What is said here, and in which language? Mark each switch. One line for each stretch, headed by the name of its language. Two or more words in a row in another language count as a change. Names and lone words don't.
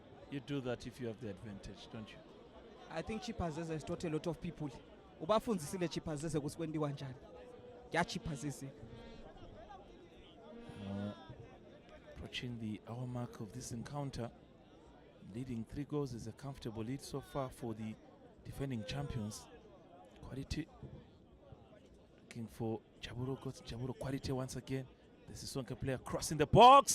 English: You do that if you have the advantage, don't you? I think Chipazese has taught a lot of people.
Zulu: Ubafundzisile Chipazese ukuthi kwenziwa njani.
English: Ya Chipazese. Approaching the hour mark of this encounter, leading 3 goals is a comfortable lead so far for the defending champions. Quality. Looking for Jaburo. Got Jaburo quality once again. The Sisonke player crossing the box.